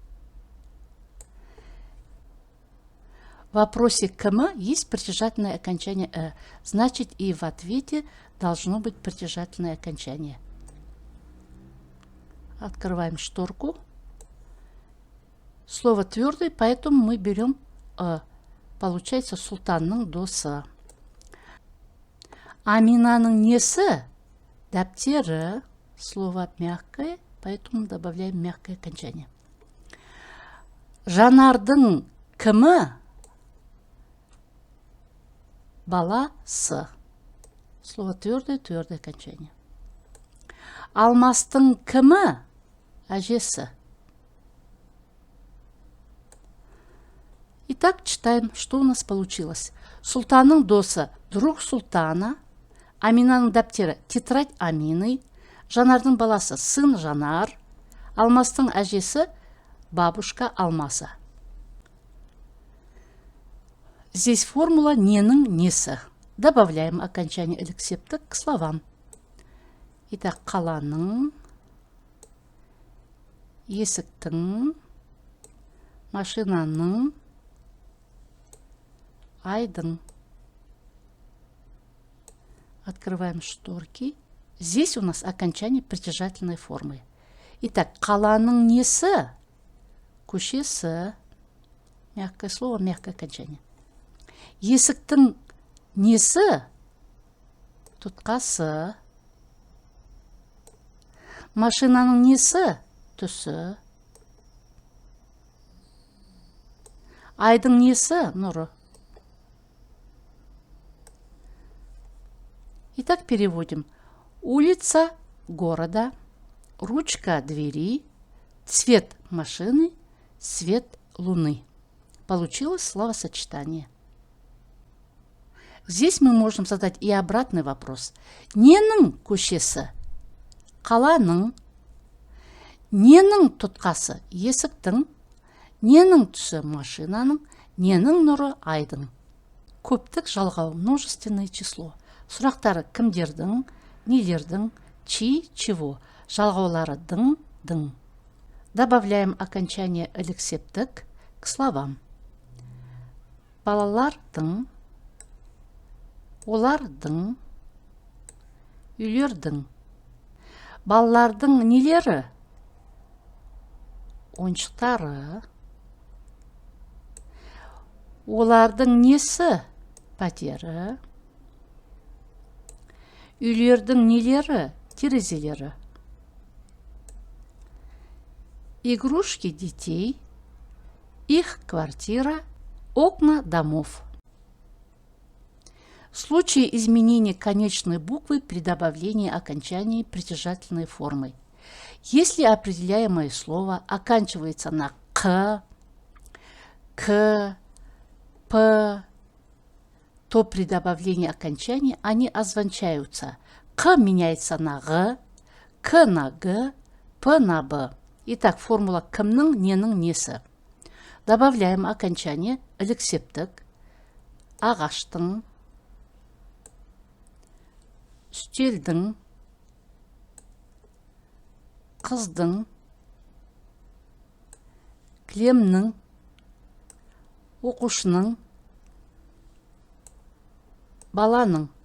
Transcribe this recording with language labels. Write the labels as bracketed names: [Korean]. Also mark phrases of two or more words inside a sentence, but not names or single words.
[Russian] В вопросе км есть притяжательное окончание «э». Значит, и в ответе должно быть притяжательное окончание. Открываем шторку. Слово твердое, поэтому мы берем «э». [Kazakh] Получается Сұлтанның досы. Аминаның несі? Дәптері. [Russian] Слово мягкое, поэтому добавляем мягкое окончание. [Kazakh] Жанардың кімі? Баласы. [Russian] Слово твердое, твердое окончание. [Kazakh] Алмастың кімі? Әжесі. [Russian] Итак, читаем, что у нас получилось. [Kazakh] Сұлтанның досы [Russian] – друг Сұлтана. [Kazakh] Аминаның дәптері [Russian] – тетрадь Амины. [Kazakh] Жанардың баласы [Russian] – сын Жанар. [Kazakh] Алмастың әжесі [Russian] – бабушка Алмаса. Здесь формула [Kazakh] ненің несі. [Russian] Добавляем окончание ілік-септік к словам. Итак, [Kazakh] қаланың, есіктің, машинаның, айдың. [Russian] Открываем шторки. Здесь у нас окончание притяжательной формы. Итак, [Kazakh] қаланың несі? Көшесі. [Russian] Мягкое слово, мягкое окончание. [Kazakh] Есіктің несі? Тұтқасы. Машинаның несі? Түсі. Айдың несі? Нұры. [Russian] Итак, переводим. Улица города, ручка двери, цвет машины, свет луны. Получилось словосочетание. Здесь мы можем задать и обратный вопрос. [Kazakh] Ненің көшесі? Қаланың. Ненің тұтқасы? Есіктің. Ненің түсі? Машинаның. Ненің нұры? Айдың. Көптік жалғау, [Russian] множественное число. [Kazakh] Сұрақтары кімдердің, нелердің, [Russian] чьи, чего. [Kazakh] Жалғаулары дың, дың. [Russian] Добавляем окончание ілік-септік к словам. [Kazakh] Балалардың, олардың, үйлердің. Балалардың нелері? Ойыншықтары. Олардың несі? Пәтері. Үйлердің нелері? Терезелері. [Russian] Игрушки детей, их квартира, окна домов. В случае изменения конечной буквы при добавлении окончания притяжательной формы. Если определяемое слово оканчивается на «к», «к», «п», то при добавлении окончания они озвучаются. «К» меняется на «г», «к» на «г», «п» на «б». Итак, формула [Kazakh] кімнің, ненің несі. [Russian] Добавляем окончание ілік-септік. [Kazakh] Ағаштың, үстелдің, қыздың, кілемнің, оқушының, баланың.